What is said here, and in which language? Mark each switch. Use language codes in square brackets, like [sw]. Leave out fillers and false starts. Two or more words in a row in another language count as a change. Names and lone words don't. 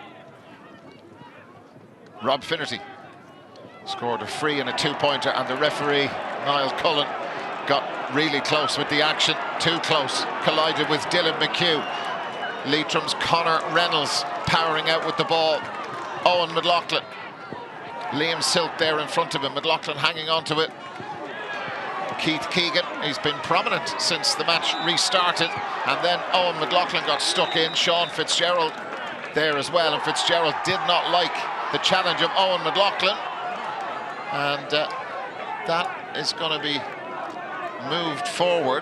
[en] Rob Finnerty scored a free and a two-pointer, and the referee, Niall Cullen, got really close with the action. Too close. Collided with Dylan McHugh. Leitrim's Conor Reynolds powering out with the ball. Owen McLaughlin. Liam Silke there in front of him. McLaughlin hanging on to it. Keith Keegan, he's been prominent since the match restarted. And then Owen McLaughlin got stuck in. Seán Fitzgerald there as well. And Fitzgerald did not like the challenge of Owen McLaughlin. And that is going to be moved forward.